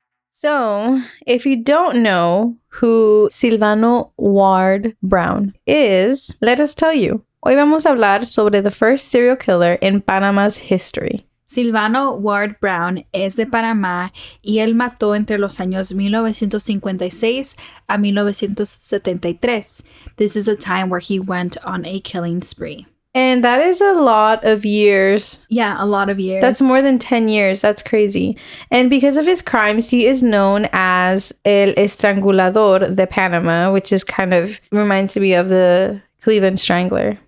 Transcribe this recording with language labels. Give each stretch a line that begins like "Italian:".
English: So, if you don't know who Silvano Ward Brown is, let us tell you.
Spanish: Hoy vamos a hablar sobre
English: the first serial killer in Panama's history.
Spanish: Silvano Ward Brown es de Panamá y él mató entre los años 1956 a 1973.
English: This is a time where he went on a killing spree. And that is a lot of years. Yeah, a lot of years. That's more than 10 years. That's crazy. And because of his crimes, he is known as
Spanish: el Estrangulador de Panama,
English: which is kind of reminds me of the Cleveland Strangler.